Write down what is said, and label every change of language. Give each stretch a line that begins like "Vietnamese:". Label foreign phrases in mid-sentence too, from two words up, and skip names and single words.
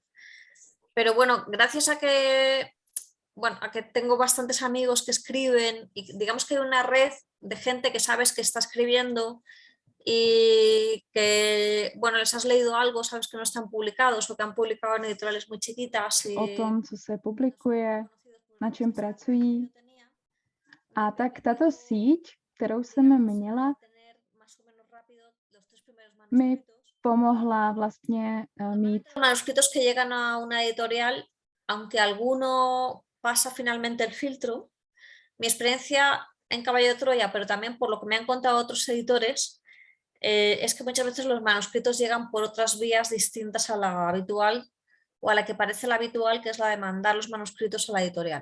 Spanish: Pero bueno, gracias a que tengo bastantes amigos que escriben y digamos que hay una red de gente que sabes que está escribiendo y que, bueno, les has leído algo, sabes que no están publicados o que han publicado en editoriales muy chiquitas.
Czech: O tom, co se publikuje, na čem pracují. A tak tato síť, kterou jsem měla, mi pomohla vlastně mít.
Spanish: Manuscritos que llegan a una editorial, aunque alguno pasa finalmente el filtro, mi experiencia en Caballo de Troya, pero también por lo que me han contado otros editores, es que muchas veces los manuscritos llegan por otras vías distintas a la habitual o a la que parece la habitual, que es la de mandar los manuscritos a la editorial.